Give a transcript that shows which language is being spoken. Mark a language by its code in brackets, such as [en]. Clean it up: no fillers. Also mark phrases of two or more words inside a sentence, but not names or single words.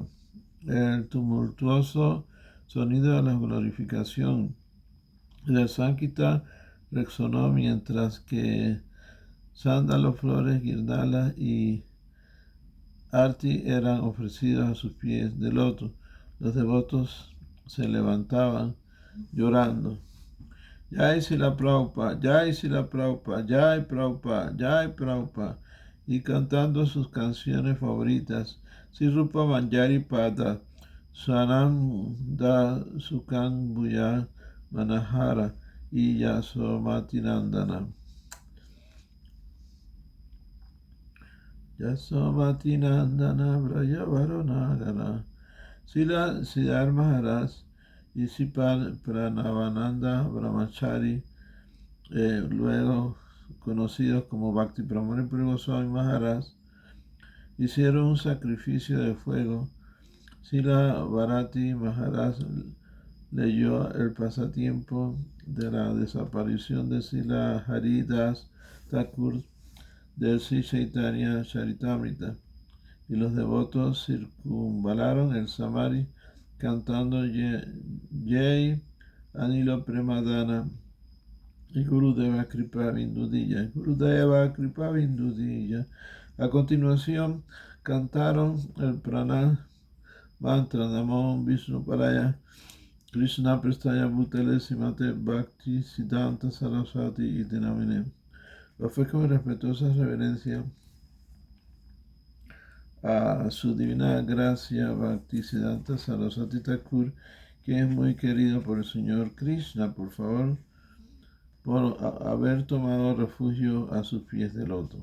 [es] El tumultuoso sonido de la glorificación del Sankirtan resonó mientras que sándalos, flores, guirnaldas y arti eran ofrecidos a sus pies de loto. Los devotos se levantaban llorando. Jai Srila Prabhupada, Jai Srila Prabhupada, Jai Prabhupada, Jai Prabhupada, y cantando sus canciones favoritas, Sri Rupa Manjari Pada, Swananda Sukhan Bhuya Manahara y Yasomati Nandana. [bn] যশোমতী নন্দন ব্রয়াবরুনাগর. [es] Srila Siddhar Maharaj Isipal Pranavananda Brahmachari, luego conocidos como Bhakti Pramani Puri Goswami Maharaj, hicieron un sacrificio de fuego. Srila Bharati Maharaj leyó el pasatiempo de la desaparición de Srila Haridas Thakur del Sri Chaitanya Charitamrita, y los devotos circunvalaron el Samari cantando Jai Anilo Premadana y Gurudeva Kripa Vindudilla. [bn] গুরুদেব কৃপা বিন্দুদিলা. [es] A continuación cantaron el prana mantra [sa] नमो विष्णु पराय कृष्ण प्रेष्टाय भूतले सिमते भक्ति सिद्धान्त सरस्वती [es] y Dinamine. Ofrezco mi respetuosa reverencia a su divina gracia Bhaktisiddhanta Saraswati Thakur, que es muy querido por el Señor Krishna, por favor, por haber tomado refugio a sus pies de loto.